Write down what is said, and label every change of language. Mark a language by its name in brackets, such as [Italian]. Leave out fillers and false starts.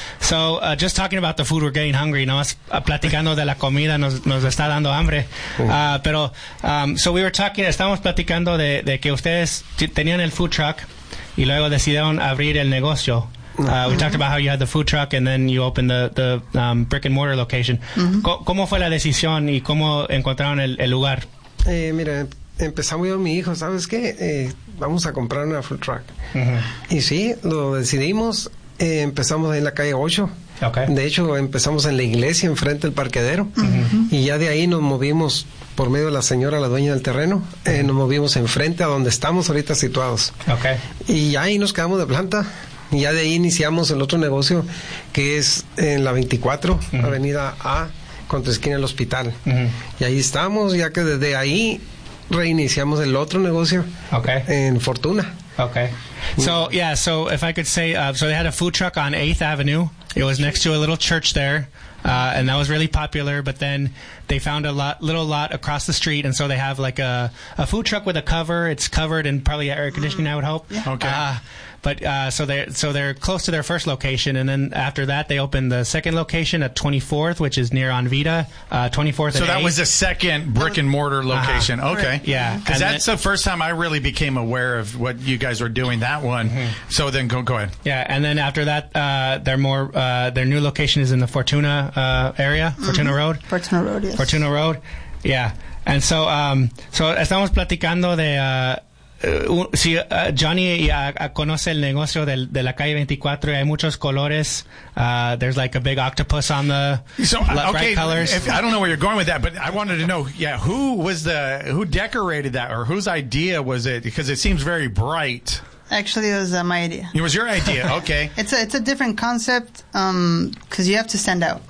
[English] So, just talking about the food, we're getting hungry. [Spanish] No, platicando de la comida nos está dando hambre. Pero, [English] so we were talking, [Spanish] estamos platicando de que ustedes tenían el food truck y luego decidieron abrir el negocio. [English] We talked about how you had the food truck and then you opened the brick and mortar location. [Spanish] ¿Cómo fue la decisión y cómo encontraron el lugar? Mira, empezamos yo y mi hijo, ¿sabes qué? Vamos a comprar una food truck. Y sí, lo decidimos. Empezamos en la calle 8. [English] Okay. [Spanish] De hecho, empezamos en la iglesia, enfrente del parquedero. Y ya de ahí nos movimos, por medio de la señora, la dueña del terreno, nos movimos enfrente a donde estamos ahorita situados. [English] Okay. [Spanish] Y ahí nos quedamos de planta. Y ya de ahí iniciamos el otro negocio, que es en la 24, Avenida A, contra esquina del hospital. Y ahí estamos, ya que desde ahí reiniciamos el otro negocio en Fortuna. [English] So, yeah, so if I could say, so they had a food truck on 8th Avenue. It was next to a little church there, and that was really popular. But then they found a little lot across the street, and so they have like a food truck with a cover. It's covered in probably air conditioning, I would hope. So they're close to their first location, and then after that they opened the second location at 24th, which is near Onvita, 24th. So that was the second brick and mortar location. Yeah, because that's the first time I really became aware of what you guys were doing. That one. So then go ahead. Yeah, and then after that, their new location is in the Fortuna area, Fortuna Road. Fortuna Road. Yes. Fortuna Road. Yeah, and so so [Spanish] estamos platicando de. Sí, Johnny conoce el negocio de la calle 24 y hay muchos colores. [English] There's like a big octopus on the bright colors. I don't know where you're going with that, but I wanted to know, who decorated that or whose idea was it? Because it seems very bright. Actually, it was my idea. It was your idea. Okay. it's a different concept because you have to stand out.